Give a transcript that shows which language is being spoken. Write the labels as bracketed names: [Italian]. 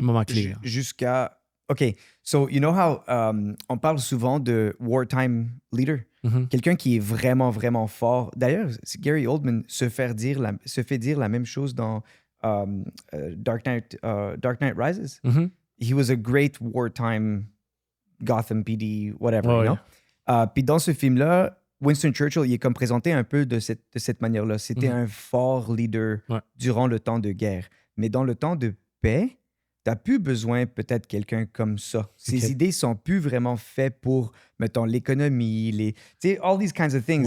[French] Un moment clé. Jusqu'à... [English] OK, so you know how [French] on parle souvent de [English] wartime leader? Mhm. [French] Quelqu'un qui est vraiment, vraiment fort. D'ailleurs, Gary Oldman se fait dire la même chose dans Dark Knight Rises. Mhm. [English] He was a great wartime Gotham PD, whatever, [French] Ouais, [English] you know? [French] Puis dans ce film-là, Winston Churchill, il est comme présenté un peu de cette manière-là. C'était un fort leader Ouais. durant le temps de guerre. Mais dans le temps de paix, t'as plus besoin peut-être quelqu'un comme ça. Ses Ok. idées sont plus vraiment faites pour, mettons, l'économie, tu sais, [English] all these kinds of things.